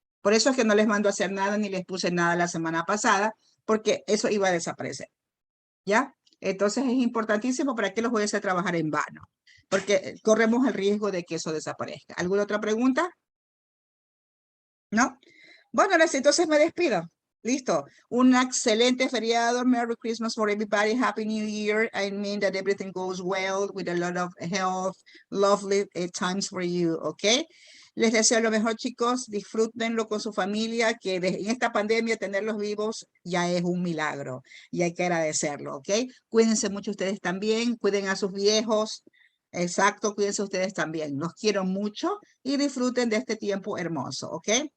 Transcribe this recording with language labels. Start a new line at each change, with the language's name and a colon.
Spanish: Por eso es que no les mando a hacer nada, ni les puse nada la semana pasada, porque eso iba a desaparecer, ¿ya? Entonces es importantísimo para que los voy a hacer trabajar en vano, porque corremos el riesgo de que eso desaparezca. ¿Alguna otra pregunta? ¿No? Bueno, entonces me despido. Listo. Un excelente feriado.
English: Merry Christmas for everybody. Happy New Year. I mean that everything goes well with a lot of health, lovely times for you, ¿ok?
Spanish: Les deseo lo mejor, chicos. Disfrútenlo con su familia, que en esta pandemia tenerlos vivos ya es un milagro y hay que agradecerlo, ¿ok? Cuídense mucho ustedes también. Cuiden a sus viejos. Exacto, cuídense ustedes también. Los quiero mucho y disfruten de este tiempo hermoso, ¿ok?